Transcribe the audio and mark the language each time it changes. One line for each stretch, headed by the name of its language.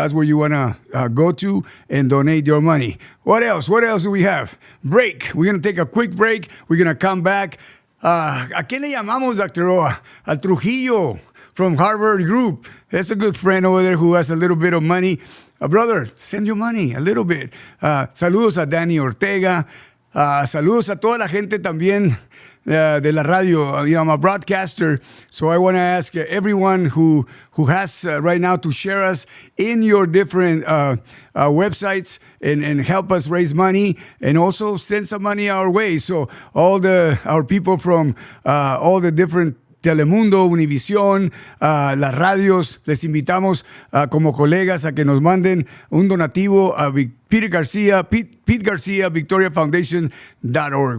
English: That's where you want to go to and donate your money. What else? What else do we have? Break. We're going to take a quick break. We're going to come back.
Spanish: ¿A quién le llamamos,
English: Dr. Oa? Al Trujillo from Harvard Group. That's a good friend over there who has a little bit of money. Brother, send your money a little bit.
Spanish: Saludos a Danny Ortega. Saludos a toda la gente también de la radio.
English: I'm a broadcaster, so I want to ask everyone who has right now to share us in your different websites and help us raise money, and also send some money our way. So our people from all the different
Spanish: Telemundo, Univisión, las radios, les invitamos como colegas a que nos manden un donativo a Pete Garcia, VictoriaFoundation.org.